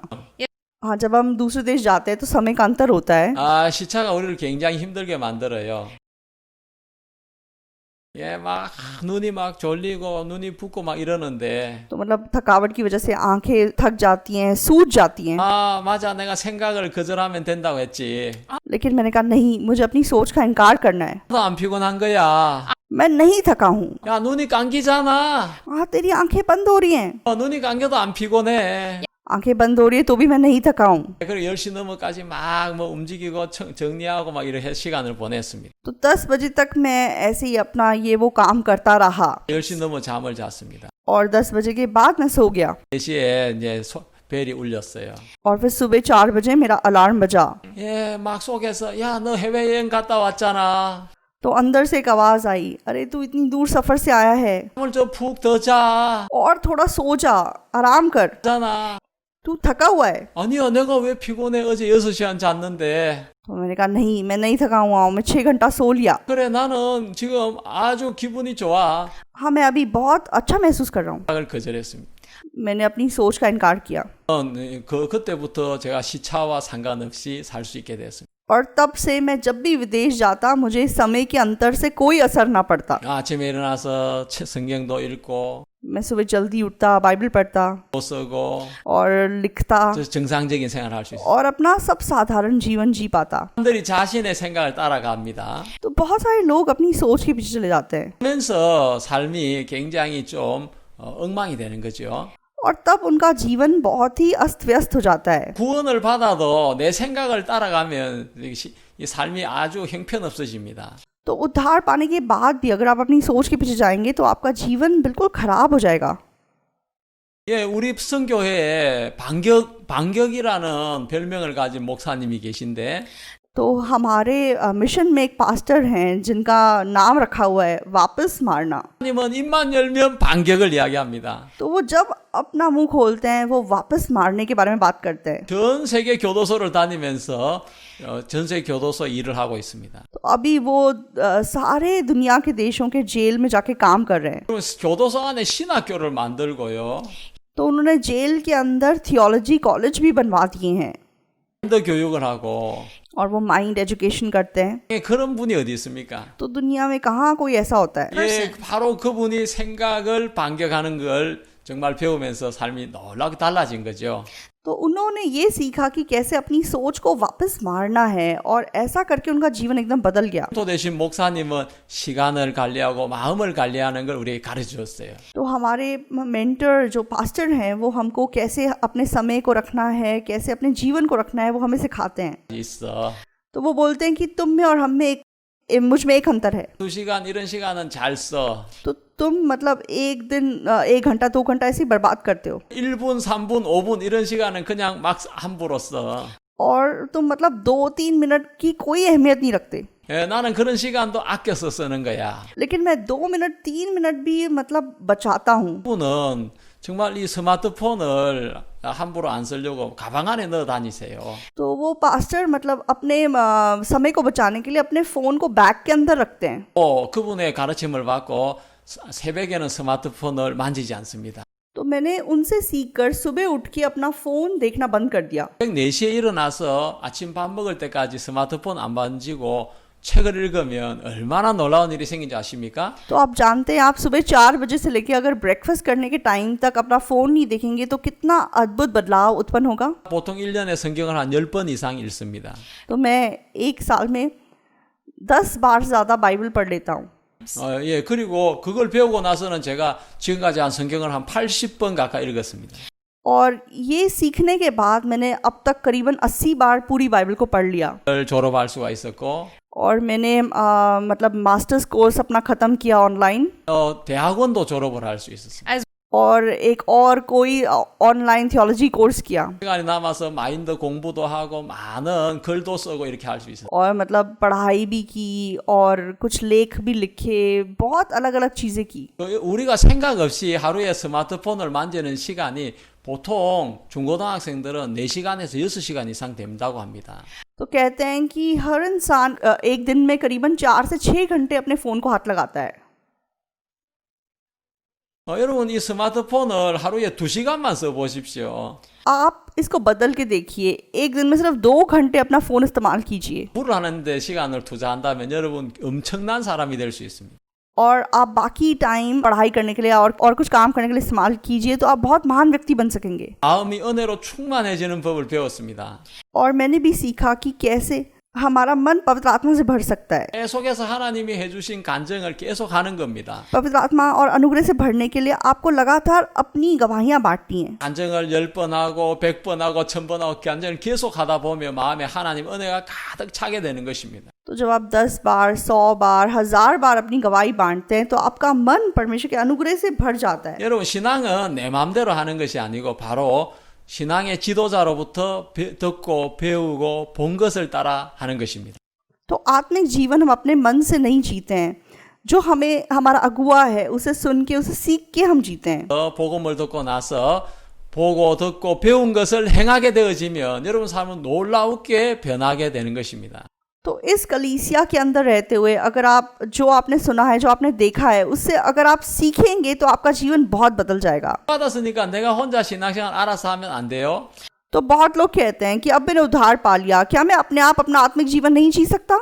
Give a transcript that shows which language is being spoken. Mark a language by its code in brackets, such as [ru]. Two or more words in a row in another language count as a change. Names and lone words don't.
[hi] हाँ, जब हम दूसरे देश जाते हैं तो समय का अंतर होता है। [ko] 시차가 우리를 굉장히 힘들게 만들어요. 예, 막 눈이 막 졸리고 눈이 붓고 막 이러는데 [hi] तो मतलब थकावट की वजह से आंखें थक जाती हैं, सूज जाती हैं। [ko] 맞아. 내가 생각을 거절하면 된다고 했지. [hi] लेकिन मैंने कहा नहीं, मुझे अपनी सोच का इनकार करना है। [ko] 너 안 피곤한 거야. [hi] मैं नहीं थका हूँ। [ko] 야, 눈이 감기잖아. [hi] हाँ, तेरी आंखें बंद हो रही हैं। [ko] 눈이 감겨도 안 피곤해. [hi] आंखें बंद हो रही है तो भी मैं नहीं थका हूँ। [ko] 그리고 10시 넘어까지 막 뭐 움직이고 정리하고 막 이렇게 시간을 보냈습니다. [hi] तो 10 बजे तक मैं ऐसे ही अपना ये वो काम करता रहा [ko] 10시 넘어 잠을 잤습니다. [hi] और 10 बजे के बाद मैं सो गया [ko] 4시에 이제 벨이 울렸어요. [hi] और फिर सुबह 4 बजे मेरा अलार्म बजा। [ko] 예, 막 속에서 야, 너 해외여행 갔다 왔잖아. [hi] तो अंदर से एक आवाज आई, अरे तू इतनी दूर सफर से आया है, [ko] 잠을 좀 푹 더 자. [hi] और थोड़ा सो जा, आराम कर, [ko] 잖아. [hi] तू थका हुआ है। [ko] 아니야, 내가 왜 피곤해? 어제 6시간 잤는데. [hi] तो मैंने कहा नहीं, मैं नहीं थका हुआ हूँ, मैं 6 घंटा सो लिया। [ko] 그래, 나는 지금 아주 기분이 좋아. [hi] हाँ, मैं अभी बहुत अच्छा महसूस कर रहा हूँ। [ko] 생각을 거절했습니다. [hi] मैंने अपनी सोच का इनकार किया [ko] 그때부터 제가 시차와 상관없이 살 수 있게 됐습니다. [hi] और तब से मैं जब भी विदेश जाता, मुझे समय के अंतर से कोई असर ना पड़ता। [ko] 아침에 일어나서 성경도 읽고 [hi] मैं सुबह जल्दी उठता, बाइबल पढ़ता [ko] 도 쓰고 [hi] और लिखता [ko] 정상적인 생활을 할 수 있어요. [hi] और अपना सब साधारण जीवन जी पाता। [ko] 사람들이 자신의 생각을 따라갑니다. [hi] तो बहुत सारे लोग अपनी सोच के पीछे चले जाते हैं [ko] 그러면서 삶이 굉장히 좀 엉망이 되는 거죠. [hi] और तब उनका जीवन बहुत ही अस्त व्यस्त हो जाता है। [ko] 구원을 받아도 내 생각을 따라가면 이 삶이 아주 형편없어집니다. [hi] तो उद्धार पाने के बाद भी अगर आप अपनी सोच के पीछे जाएंगे तो आपका जीवन बिल्कुल खराब हो जाएगा। [ko] 예, 우리 성교회에 반격이라는 별명을 가진 목사님이 계신데 [hi] तो हमारे मिशन में एक पास्टर हैं जिनका नाम रखा हुआ है वापस मारना। [ko] 하나님은 입만 열면 반격을 이야기합니다. [hi] तो वो जब अपना मुंह खोलते हैं वो वापस मारने के बारे में बात करते हैं। [ko] 전 세계 교도소를 다니면서 전 세계 교도소 일을 하고 있습니다. [hi] तो अभी वो सारे दुनिया के देशों के जेल में जाके काम कर रहे हैं। [ko] 그럼 교도소 안에 신학교를 만들고요. [hi] तो उन्होंने जेल के अंदर [en] theology college [hi] भी बनवा दिए हैं [ko] 더 교육을 하고 [hi] और वो [en] mind education [hi] करते हैं। [ko] 예, 그런 분이 어디 있습니까? [hi] तो दुनिया में कहाँ कोई ऐसा होता है। [ko] 예, 바로 그분이 생각을 반격하는 걸 정말 배우면서 삶이 놀랍게 달라진 거죠. [hi] तो उन्होंने ये सीखा कि कैसे अपनी सोच को वापस मारना है और ऐसा करके उनका जीवन एकदम बदल गया। [ko] 또 대신 목사님은 시간을 관리하고 마음을 관리하는 걸 우리에게 가르쳐 줬어요. [hi] तो हमारे मेंटर जो पास्टर हैं वो हमको कैसे अपने समय को रखना है, कैसे अपने जीवन को रखना है, वो हमें सिखाते हैं। [ko] 있어. [hi] तो वो बोलते हैं कि तुम में और हम में मुझ में एक अंतर है। [ko] 2시간 이런 시간은 잘 써. [hi] तो तुम मतलब एक दिन 1 घंटा 2 घंटा ऐसे ही बर्बाद करते हो [ko] 1분, 3분, 5분 이런 시간은 그냥 막 함부로 써. [hi] और तुम मतलब 2-3 मिनट की कोई अहमियत नहीं रखते। [ko] 예, 나는 그런 시간도 아껴서 쓰는 거야. [hi] लेकिन मैं 2 मिनट 3 मिनट भी मतलब बचाता हूँ। [ko] 분은 정말 이 스마트폰을 함부로 안 쓰려고 가방 안에 넣어 다니세요. [hi] तो वो पास्टर मतलब अपने समय को बचाने के लिए अपने फ़ोन को बैग के अंदर रखते हैं। [ko] 그분의 가르침을 받고 새벽에는 스마트폰을 만지지 않습니다. [hi] तो मैंने उनसे सीखकर सुबह उठ के अपना फ़ोन देखना बंद कर दिया। [ko] 4시에 일어나서 아침 밥 먹을 때까지 스마트폰 안 만지고 책을 읽으면 얼마나 놀라운 일이 생긴지 아십니까? [hi] तो आप जानते हैं, आप सुबह 4 बजे से लेके अगर ब्रेकफास्ट करने के टाइम तक अपना फ़ोन नहीं देखेंगे तो कितना अद्भुत बदलाव उत्पन्न होगा। [ko] 보통 1년에 성경을 한 10번 이상 읽습니다. [hi] तो मैं एक साल में 10 बार से ज़्यादा बाइबल पढ़ लेता हूँ। [ko] 예, 그리고 그걸 배우고 나서는 제가 지금까지 한 성경을 한 80번 가까이 읽었습니다. [hi] और ये सीखने के बाद मैंने अब तक करीबन 80 बार पूरी बाइबल को पढ़ लिया। [ko] 를 졸업할 수가 있었고 [hi] और मैंने मतलब [en] masters course [hi] अपना ख़त्म किया ऑनलाइन। [ko] 대학원도 졸업을 할 수 있었습니다. [hi] और एक और कोई [en] online theology course [hi] किया [ko] 시간이 남아서 마인드 공부도 하고 많은 글도 쓰고 이렇게 할 수 있어요. [hi] और मतलब पढ़ाई भी की और कुछ लेख भी लिखे, बहुत अलग अलग चीज़ें की. [ko] 우리가 생각 없이 하루에 스마트폰을 만지는 시간이 보통 중고등학생들은 4시간에서 6시간 이상 된다고 합니다. [hi] तो कहते हैं कि हर इंसान एक दिन में करीबन 4 से 6 घंटे अपने फ़ोन को हाथ लगाता है. [ko] 여러분 이 스마트폰을 하루에 2시간만 써보십시오. [hi] आप इसको बदल के देखिए, एक दिन में सिर्फ 2 घंटे अपना फ़ोन इस्तेमाल कीजिए [ko] 불을 하는데 시간을 투자한다면 여러분 엄청난 사람이 될 수 있습니다. [hi] और आप बाकी टाइम पढ़ाई करने के लिए और कुछ काम करने के लिए इस्तेमाल कीजिए तो आप बहुत महान व्यक्ति बन सकेंगे. [ko] 마음이 은혜로 충만해지는 법을 배웠습니다. [hi] और मैंने भी सीखा कि कैसे हमारा मन पवित्र आत्मा से भर सकता है. [ko] 계속해서 하나님이 해주신 간증을 계속 하는 겁니다. [hi] पवित्र आत्मा और अनुग्रह से भरने के लिए आपको लगातार अपनी गवाहियां बांटनी है. [ko] 간증을 10번 하고 100번 하고 1000번 하고 간증을 계속 하다 보면 마음에 하나님 은혜가 가득 차게 되는 것입니다. [hi] तो जब आप 10 बार 100 बार 1000 बार अपनी गवाही बांटते हैं तो आपका मन परमेश्वर के अनुग्रह से भर जाता है. [ko] 여러분 신앙은 내 마음대로 하는 것이 아니고 바로 신앙의 지도자로부터 듣고 배우고 본 것을 따라 하는 것입니다. [hi] तो आत्मिक जीवन हम अपने मन से नहीं जीते हैं, जो हमें हमारा अगुआ है उसे सुन के उसे सीख के हम जीते हैं. [ko] 복음을 듣고 나서 보고 듣고 배운 것을 행하게 되어지면 여러분 삶은 놀랍게 변하게 되는 것입니다. [hi] तो इस कलीसिया के अंदर रहते हुए अगर आप जो आपने सुना है, जो आपने देखा है, उससे अगर आप सीखेंगे तो आपका जीवन बहुत बदल जाएगा. [ko] 받았으니까 내가 혼자 신앙생활 알아서 하면 안 돼요? [hi] तो बहुत लोग कहते हैं कि अब मैंने उद्धार पा लिया, क्या मैं अपने आप अपना आत्मिक जीवन नहीं जी सकता?